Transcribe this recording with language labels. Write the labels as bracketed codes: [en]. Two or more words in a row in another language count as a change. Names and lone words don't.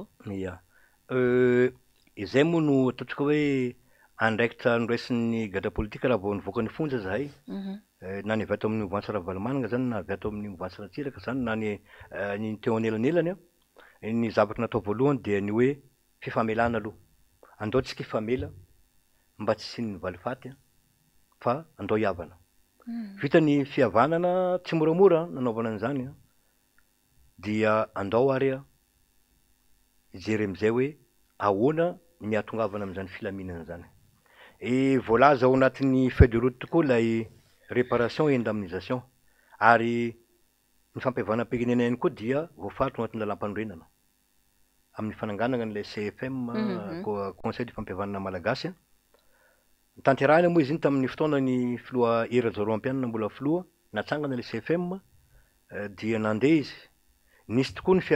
[mg] ia izay moa no ataotsika hoe andraikitra noresin'ny gadra politika raha vao nivoaka ny fonja zahay na ny avy ato amin'ny mouvance Ravalomanana zany na avy ato amin'ny mouvance Ratsiraka zany na ny teo anelanelany ny zavatra natao voalohany dia ny hoe fifamelana aloha andao tsika ifamela mba tsy siny valifaty fa andao hiavana vita ny fihavanana tsy moramora nanaovana an'izany dia andao ary ijery am'izay hoe ahoana ny atongavana am'izany filaminana zany voalaza ao anatin'ny [fr] feuille de route [mg] tokoa lay [fr] réparation et indemnisation [mg] ary ny fampihavanam-pirenena ihany koa dia voafaritra anatin'ny lalam-panorenana amin'ny fananganana n'ilay CFM conseil de fampihavanana malagasy tanterahana moa izy iny tamin'ny fotoana ny filoha Ira Zoroampianina mbola filoha natsangana le CFM dia nandeha izy nisy tokoa ny